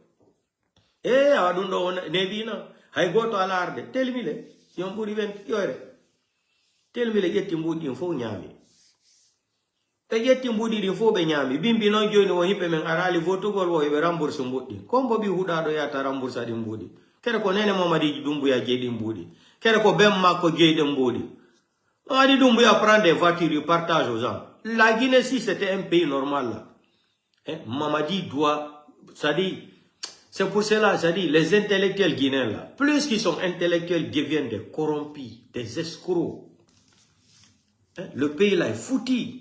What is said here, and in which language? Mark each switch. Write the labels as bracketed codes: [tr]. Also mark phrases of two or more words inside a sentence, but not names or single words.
[ff] awadun do nebina hay goto ala arde telmile yon buri ben yore telmile getti mbuddi fo nyami te getti mbuddi di fo be nyami bimbi non joni wo hippe men arali votugol wo be rembourse mbuddi kombo bi huda do yata rembourse di mbuddi kere ko nene Mamadi Doumbouya jeedi mbuddi kere ko bem makko jeede mbuddi Mamadi Doumbouya [fr] prend des voitures, il partage aux gens. La Guinée, si c'était un pays normal, là, Mamadi doit, ça dit, c'est pour cela, ça dit, les intellectuels guinéens, là, plus qu'ils sont intellectuels, deviennent des corrompus, des escrocs. Le pays, là, est foutu.